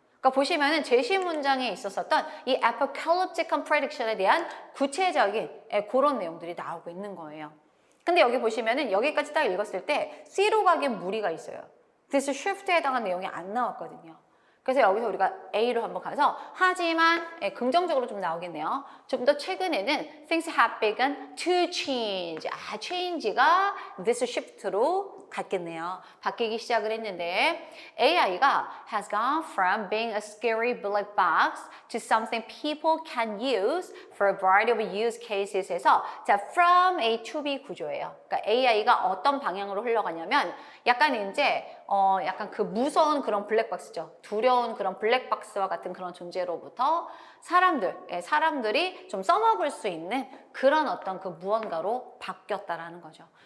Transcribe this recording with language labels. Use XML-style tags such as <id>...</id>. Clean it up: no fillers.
<ko>그러니까 보시면은 제시 문장에 있었었던 이</ko> <en>apocalyptic prediction</en> <ko>에 대한 구체적인 그런 내용들이 나오고 있는 거예요. 근데 여기 보시면은 여기까지 딱 읽었을 때 C로 가기엔 무리가 있어요.</ko> <en>This shift</en> <ko>에 해당한 내용이 안 나왔거든요. 그래서 여기서 우리가 A로 한번 가서 하지만 긍정적으로 좀 나오겠네요. 좀 더 최근에는</ko> <en>things have begun to change.</en> <ko>change가</ko> <en>this shift</en> <ko>로 갔겠네요. 바뀌기 시작을 했는데</ko> <en>AI가 has gone from being a scary black box to something people can use for a variety of use cases에서 자 from A to B</en> <ko>구조예요. 그러니까 AI가 어떤 방향으로 흘러가냐면 약간 이제 약간 그 무서운 그런 블랙박스죠. 두려운 그런 블랙박스와 같은 그런 존재로부터 사람들이 좀 써먹을 수 있는 그런 어떤 그 무언가로 바뀌었다라는 거죠.</ko>